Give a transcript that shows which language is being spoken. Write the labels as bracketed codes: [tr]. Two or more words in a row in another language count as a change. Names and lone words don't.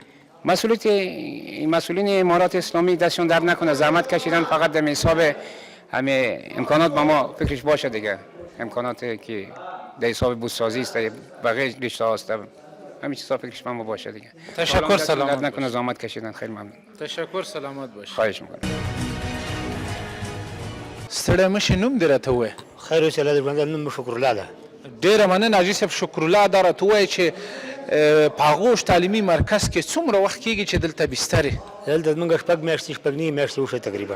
[fa] مسئولین امارات اسلامی دستشون درد نکنه، زحمت کشیدن، فقط در حساب همه امکانات با ما فکرش باشه دیگه، امکاناتی که در حساب بودسازی است، بقیه رشته هاست، همین چیزا فکرش با ما باشه دیگه. تشکر، سلامت درد نکنه، زحمت کشیدن، خیلی ممنون. تشکر، سلامت باش. خواهش میکنم. [ps] ستړی مشي نوم دې راته ووایه. خیر اوسې الله دې ژوندی نوم مې شکرالله ده. ډېره مننه حاجي صاحب، شکرالله دا راته ووایه چې په هغوش تعلیمي مرکز کې څومره وخت کېږي چې دلته بستر یې؟ دلته زموږ شپږ میاشتې شپږ نیمې میاشتې وشوې تقریبا.